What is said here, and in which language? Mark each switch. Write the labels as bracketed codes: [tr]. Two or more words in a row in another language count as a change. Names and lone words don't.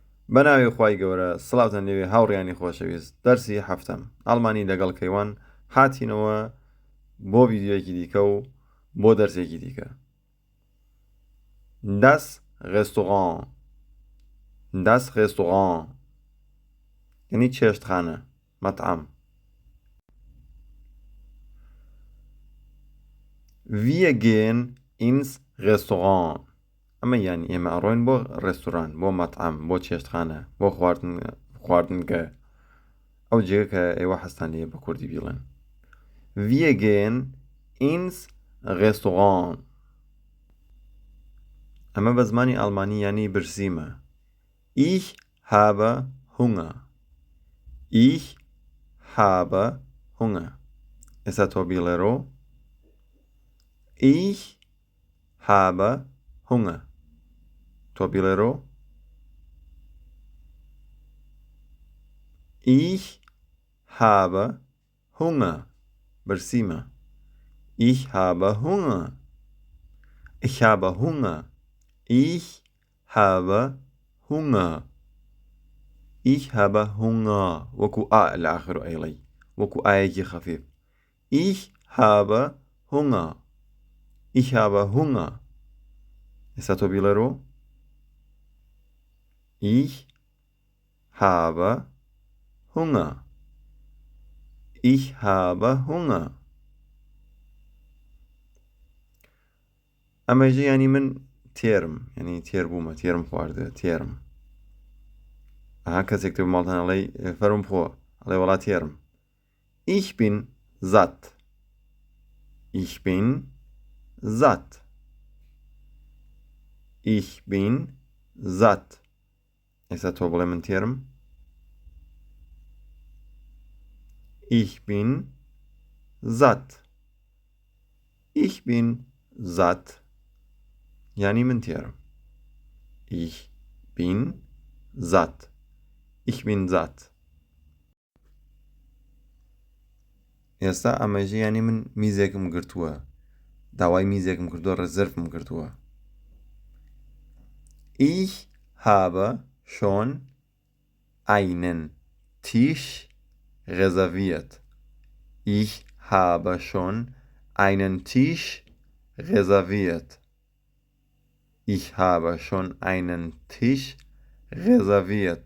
[ckb] بەناوی خوای گەورە سڵاوتان لەوێ هاوڕیانی خۆشەویست دەرسی هەفتم ئەڵمانی لەگەڵ کەیوان هاتینەوە بۆ ڤیددیۆیەکی دیکە و بۆ دەرسێکی دیکە. [de] Das Restaurant. Das Restaurant [ckb] یعنی چێشتخانە مەطعەم. [de] Wir gehen ins Restaurant. [ckb] ئەمە یانی ئێمە ئەڕۆین بۆ ڕێستوران، بۆ مەطعەم، بۆ چێشتخانە، بۆ خواردنگە، ئەو جێگە کە ئێوە حەستان لێ بە کوردی بیڵێن. [de] Wir gehen ins Restaurant. [ckb] ئەمە بە زمانی ئەڵمانی یانی برسیمە. [de] Ich habe Hunger. Ich habe Hunger. [ckb] ئێستا تۆ بیڵێرۆ. [de] Ich habe Hunger. [ckb] تۆ بیڵێرۆ. [de] Ich habe Hunger. برسیمە. Ich habe Hunger. Ich habe Hunger. Ich habe Hunger. Ich habe Hunger. [ckb] وەکو لە ئاخر و ئەیڵەی وەکو ئایەکی خەفیف. [de] Ich habe Hunger. Ich habe Hunger. [ckb] ئێستا تۆ بیڵێرۆ. [de] Ich habe Hunger. Ich habe Hunger. [ckb] ئەمەژە ینی من تێرم، ینی تێر بوومە، تێرم خواردە، تێرم. کەسێک تێ ماڵتان ئەڵێ فەرم خۆ ئەڵێ وەڵا تێرم. [de] Ich bin satt. Ich bin satt. Ich bin satt. [ckb] ئێستا تۆ بڵێ من تێرم. [de] Ich bin satt. Ich bin satt. [ckb] یعنی من تێرم. [de] Ich bin satt. Ich bin satt. [ckb] ئێستا ئەمەژە ینی من میزێکم گرتووە، داوای میزێکم کردووە، ڕزرفم کردووە. [de] Ich habe schon einen Tisch reserviert. Ich habe schon einen Tisch reserviert. Ich habe schon einen Tisch reserviert.